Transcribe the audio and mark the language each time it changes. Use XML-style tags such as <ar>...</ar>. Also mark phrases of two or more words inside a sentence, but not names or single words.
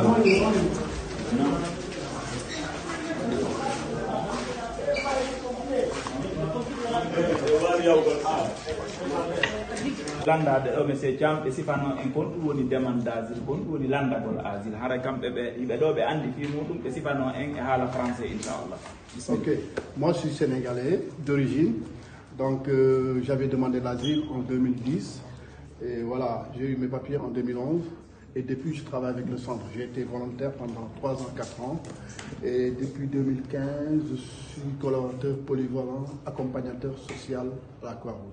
<ff>landade ɗo monsieur Thiam ɓe sifano en kon ɗum woni</ff> <fr>demande d' asile</fr> <ff>kon ɗum woni landagol asile hara kamɓe ɓe yimɓe ɗo ɓe andi fi muɗum ɓe sifano en e haala français inchallah.</ff> <fr>Ok, moi je suis sénégalais d'origine, donc j'avais demandé l'asile en 2010 et voilà, j'ai eu mes papiers en 2011 et depuis je travaille avec le centre. J'ai été volontaire pendant 3 ans, 4 ans et depuis 2015 je suis collaborateur polyvalent, accompagnateur social à la Croix-Rouge.</fr>